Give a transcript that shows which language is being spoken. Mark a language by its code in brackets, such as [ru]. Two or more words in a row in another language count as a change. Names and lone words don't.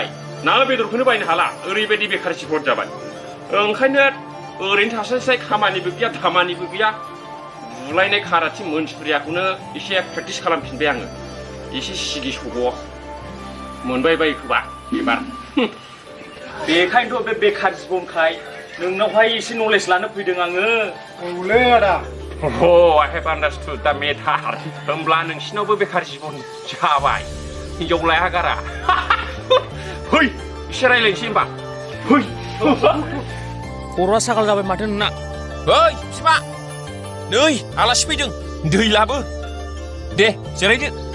[brx] ना बेदरखौनो बायनो हाला, ओरैबायदि बेखार सिफर जाबाय। ओंखायनो ओरैनो थास्लायस्लाय खामानिबो गैया दामानिबो गैया, बुलायनाय खाराथि मोनसुरियाखौनो एसे प्रेक्टिस खालामफिनबाय आङो। एसे सिगि सग' मोनबाय बायखोबा एबार। बेखायनोथ' बे बेखार जिबनखाय नोंनावहाय एसे नलेज लानो फैदों आङो। औलै आदा। [en] I have understood the matter. [brx] होमब्ला नोंसिनावबो बेखार जिबन जाबाय, हिनजाव लाया गारा। फै एसे रायलायनोसै होमबा। फै। खर'आ सागाल जाबाय माथो नोंना। ओइ बिमा, नै आलासि फैदों, दै लाबो। दे जिरायदो।